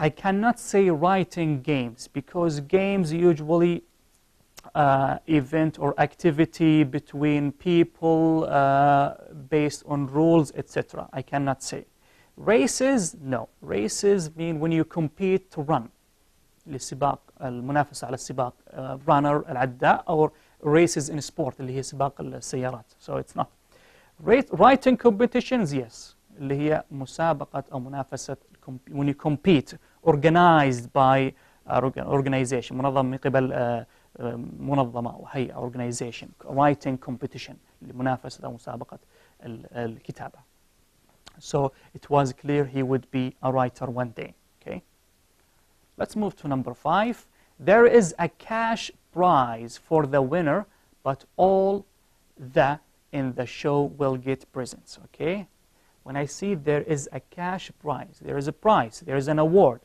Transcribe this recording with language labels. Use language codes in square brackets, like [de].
[en] I cannot say writing games because games usually event or activity between people based on rules, etc. I cannot say. Races, no. Races mean when you compete to run. [ar] للسباق المنافسة على السباق [en] runner [ar] العداء [en] or races in sport [ar] اللي هي سباق السيارات. [en] So it's not. Writing competitions, yes. [ar] اللي هي مسابقة أو منافسة [en] when you compete organized by organization [ar] منظم من قبل منظمة أو هيئة [en] organization. Writing competition [ar] لمنافسة أو مسابقة الكتابة. [en] So it was clear he would be a writer one day. Okay. Let's move to number 5. There is a cash prize for the winner, but all the in the show will get presents. Okay. When I see there is a cash prize, there is a prize, there is an award.